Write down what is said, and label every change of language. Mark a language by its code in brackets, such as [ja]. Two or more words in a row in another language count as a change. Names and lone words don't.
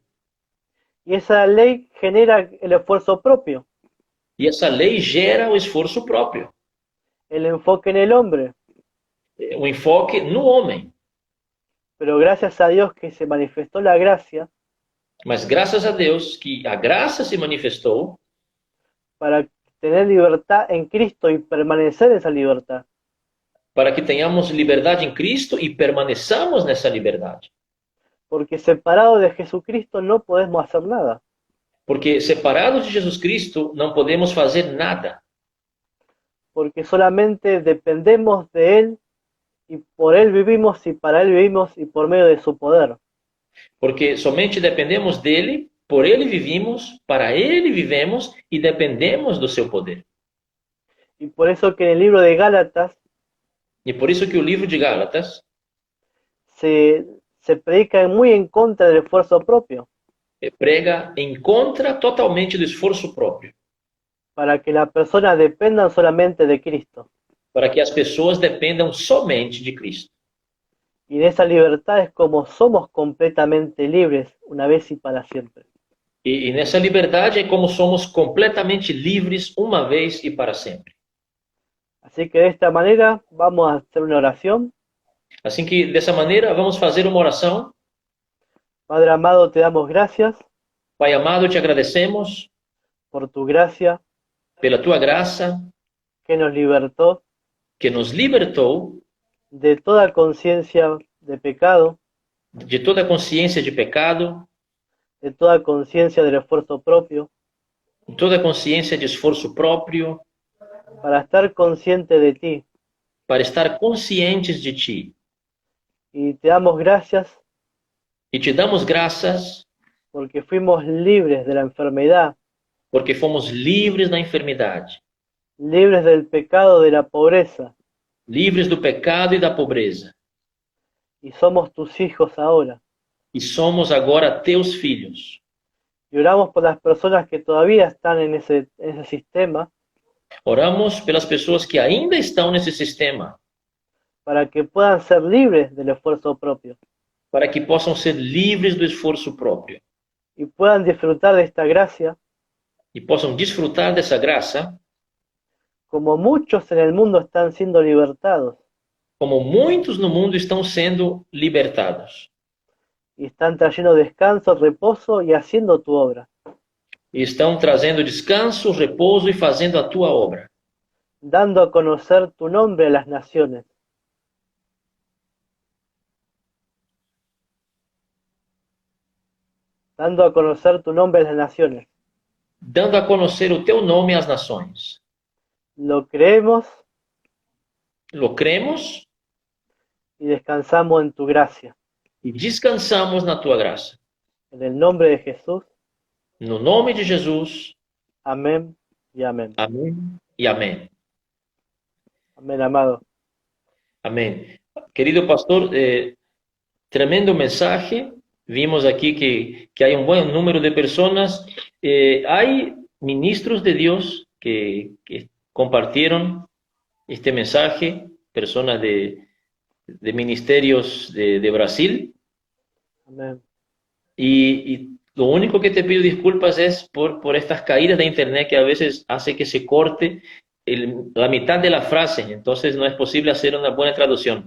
[es] Y esa ley genera el esfuerzo propio, [pt] E essa lei gera o esforço próprio, [es] el enfoque en el hombre. [pt] o enfoque no homem. [es] Pero gracias a Dios que se manifestó la gracia [pt] Mas graças a Deus que a graça se manifestou [es] para tener libertad en Cristo y permanecer en esa libertad. [pt] para que tenhamos liberdade em Cristo e permaneçamos nessa liberdade. [es] Porque separado de Jesucristo no podemos hacer nada. [pt] Porque separados de Jesus Cristo não podemos fazer nada. [es] Porque solamente dependemos de Él y por Él vivimos y para Él vivimos y por medio de su poder. [pt] Porque somente dependemos dele, por ele vivimos, para ele vivemos e dependemos do seu poder. [es] Y por eso que en el libro de Gálatas [pt] E por isso que o livro de Gálatas [es] se predica muy en contra del esfuerzo propio, [pt] prega em contra totalmente do esforço próprio, [es] para que las personas dependan solamente de Cristo. [pt] para que as pessoas dependam somente de Cristo. [es] Y en esa libertad es como somos completamente libres una vez y para siempre. [pt] E nessa liberdade é como somos completamente livres uma vez e para sempre. [es] Así que de esta manera vamos a hacer una oración. [pt] Assim que, dessa maneira, vamos fazer uma oração. [es] Padre amado, te damos gracias [pt] Pai amado, te agradecemos [es] por tu gracia [pt] pela tua graça [es] que nos libertó [pt] que nos libertou [es] de toda conciencia de pecado, [pt] de toda consciência de pecado, [es] de toda conciencia del esfuerzo propio, [pt] toda consciência de esforço próprio, [es] para estar consciente de ti. [pt] para estar conscientes de ti. [es] Y te damos gracias [pt] E te damos graças [es] porque fuimos libres de la enfermedad, [pt] porque fomos livres da enfermidade, [es] libres del pecado, de la pobreza, [pt] livres do pecado e da pobreza. [es] y somos tus hijos ahora. [pt] E somos agora teus filhos. [es] Y oramos por las personas que todavía están en ese sistema, [pt] Oramos pelas pessoas que ainda estão nesse sistema, [es] para que puedan ser libres del esfuerzo propio [pt] para que possam ser livres do esforço próprio [es] y puedan disfrutar de esta gracia [pt] e possam desfrutar dessa graça, [es] como muchos en el mundo están siendo libertados [pt] como muitos no mundo estão sendo libertados [es] y están trayendo descanso, reposo y haciendo tu obra, [pt] e estão trazendo descanso, repouso e fazendo a tua obra, [es] dando a conocer tu nombre a las naciones. Dando a conocer tu nombre a las naciones. [pt] dando a conhecer o teu nome às nações. [es] Lo creemos [pt] Lo cremos [es] y descansamos en tu gracia. [pt] e descansamos na tua graça. [es] En el nombre de Jesús. [pt] No nome de Jesus. [es] Amén y amén. [pt] Amém e amém. [es] Amén, amado. [pt] Amém. [es] Querido pastor, tremendo mensaje. [pt] Vimos aqui que há um bom número de pessoas. Há ministros de Deus que compartilharam este mensaje, [es] personas de ministerios [pt] de Brasil. [es] Amén. Y lo único que te pido disculpas es por estas caídas de internet que a veces hace que se corte la mitad de la frase, entonces no es posible hacer una buena traducción.